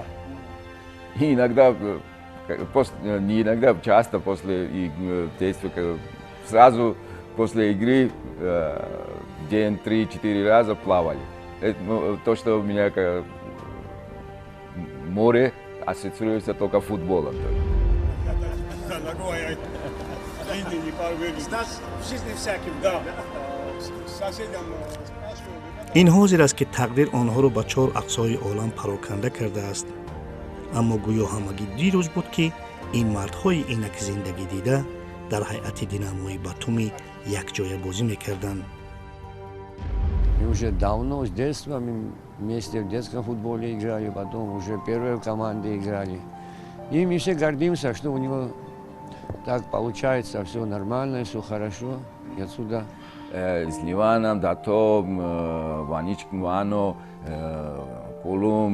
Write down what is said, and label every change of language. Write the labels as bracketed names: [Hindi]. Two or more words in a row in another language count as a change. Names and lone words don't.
[Russian] И иногда, не иногда, часто после действия, сразу после игры, день 3-4 раза плавали. То, что у меня море ассоциируется только футболом. [Tajik] ин ҳозир аст ки тақдир онҳоро ба 4 ақсои олам пароканда кардааст. аммо гӯё ҳамагӣ дирӯз буд ки ин мардҳои инак зиндагӣ дида дар ҳайати Динамои Батуми якҷоя бозӣ мекарданд. [Russian] Мы уже давно, с детства, мы вместе в детском футболе играли, потом уже первые в команде играли. И мы все гордимся, что у него так получается, все нормально, все хорошо. И отсюда с Ливаном, Датом, Ваничком, Вано, Колум.